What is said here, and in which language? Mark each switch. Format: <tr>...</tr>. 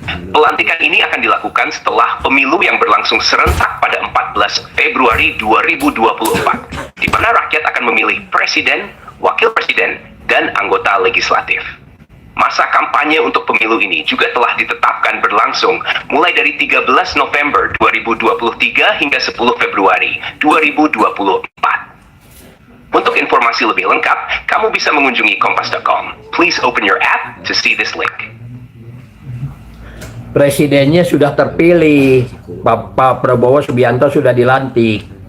<id>Pelantikan ini akan dilakukan setelah pemilu yang berlangsung serentak pada 14 Februari 2024, di mana rakyat akan memilih presiden, wakil presiden, dan anggota legislatif. Masa kampanye untuk pemilu ini juga telah ditetapkan berlangsung mulai dari 13 November 2023 hingga 10 Februari 2024. Untuk informasi lebih lengkap, kamu bisa mengunjungi kompas.com.</id> <en>Please open your app to see this link.</en> <id>Presidennya sudah terpilih, Bapak Prabowo Subianto sudah dilantik.</id>